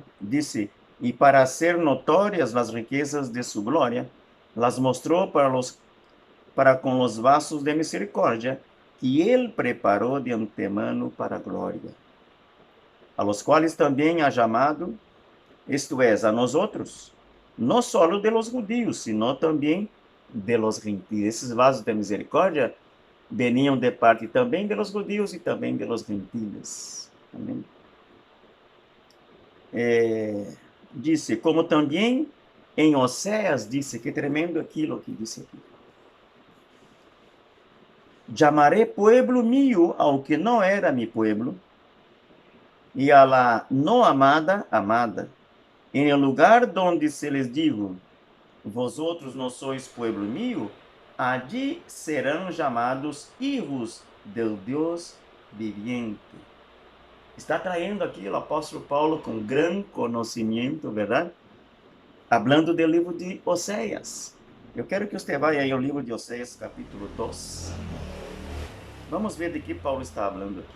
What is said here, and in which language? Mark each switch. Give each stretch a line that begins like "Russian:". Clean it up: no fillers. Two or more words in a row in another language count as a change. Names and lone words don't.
Portuguese: Disse, e para ser notórias as riquezas de sua glória, las mostrou para com os vasos de misericórdia, que ele preparou de antemano para a glória, a los quais também ha chamado, isto é, a nós outros, não só
Spanish: de los judíos, sino
Portuguese: também
Spanish: de los gentios.
Portuguese: Esses vasos de misericórdia veniam de parte também
Spanish: de los judíos
Portuguese: e também
Spanish: de los gentios.
Portuguese: Amém? Disse, como também em Oséias disse, que tremendo aquilo que disse aqui.
Spanish: Llamaré pueblo mío
Portuguese: ao que não era
Spanish: mi pueblo, e a la não amada, amada.
Portuguese: Em lugar
Spanish: donde se les digo, vosotros não sois pueblo mío, allí
Portuguese: serão chamados
Spanish: hijos del Deus viviente.
Portuguese: Está traindo aqui o apóstolo Paulo com grande conhecimento, verdade? Hablando do livro de Oséias. Eu quero que você vá aí ao livro de Oséias, capítulo 2. Vamos ver de que Paulo está falando aqui.